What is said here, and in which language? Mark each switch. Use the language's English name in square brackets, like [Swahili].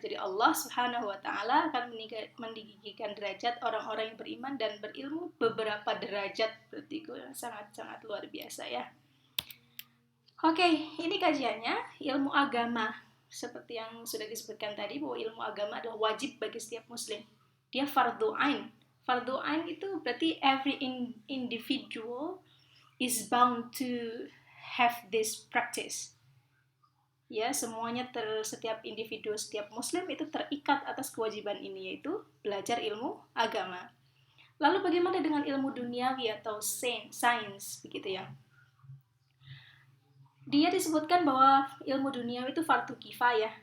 [Indonesian] Jadi Allah Subhanahu wa taala akan meninggikan derajat orang-orang yang beriman dan berilmu beberapa derajat. Berarti itu sangat-sangat luar biasa ya. Oke, ini kajiannya ilmu agama. Seperti yang sudah disebutkan tadi bahwa ilmu agama adalah wajib bagi setiap muslim. Dia fardhu ain. Fardhu ain itu berarti [English] every individual is bound to have this practice. [Indonesian] Ya, semuanya setiap individu, setiap muslim itu terikat atas kewajiban ini, yaitu belajar ilmu agama. Lalu bagaimana dengan ilmu duniawi atau sains begitu ya? Dia disebutkan bahwa ilmu duniawi itu fardu kifayah.